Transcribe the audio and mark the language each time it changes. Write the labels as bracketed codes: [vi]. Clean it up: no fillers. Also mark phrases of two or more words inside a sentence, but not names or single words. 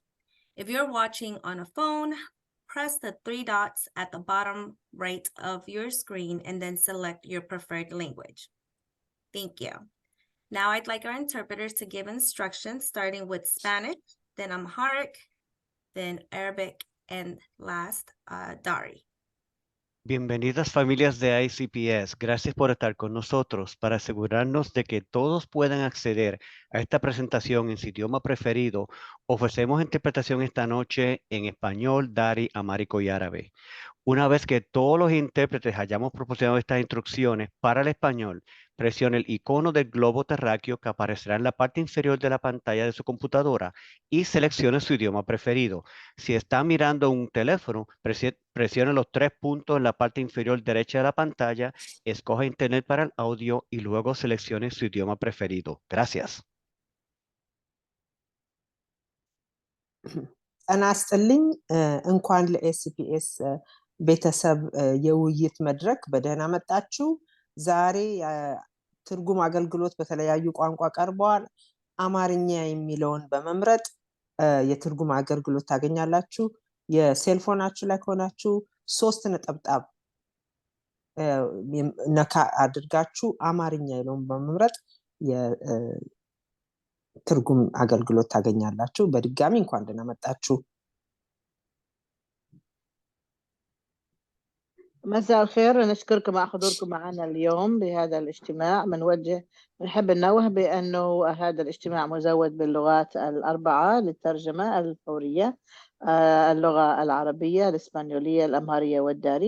[en] If you're watching on a phone, press the three dots at the bottom right of your screen and then select your preferred language. Thank you. Now I'd like our interpreters to give instructions starting with Spanish, then Amharic, then Arabic, and last, Dari. [es] Bienvenidas familias de ICPS. Gracias por estar con nosotros para asegurarnos de que todos puedan acceder a esta presentación en su idioma preferido. Ofrecemos interpretación esta noche en español, Dari, Amárico y árabe. Una vez que todos los intérpretes hayamos proporcionado estas instrucciones para el español, presione el icono del globo terráqueo que aparecerá en la parte inferior de la pantalla de su computadora y seleccione su idioma preferido. Si está mirando un teléfono, presione los tres puntos en la parte inferior derecha de la pantalla, escoja Internet para el audio y luego seleccione su idioma preferido. Gracias. [am] ጤና ይስጥልኝ እንኳን ለኤስፒኤስ ቤተሰብ የውይይት መድረክ በደህና መጣችሁ። ዛሬ ትርጉም አገልግሎት በተለያዩ ቋንቋ ቀርበዋል። አማርኛ የሚለውን በመምረጥ የትርጉም አገልግሎት ታገኛላችሁ። የሴልፎናችሁ ላይ ከሆናችሁ 3 ነጠብጣብ ነካ አድርጋችሁ አማርኛ የሚለውን በመምረጥ ትርጉም አገልግሎት ታገኛላችሁ። በድጋሚ እንኳን ደህና መጣችሁ። [ar] مساء الخير، نشكركم على حضوركم معنا اليوم بهذا الاجتماع. بنحب ننوه بأنه هذا الاجتماع مزود باللغات الأربعة للترجمة الفورية، اللغة العربية، الإسبانيولية، الأمهرية والداري.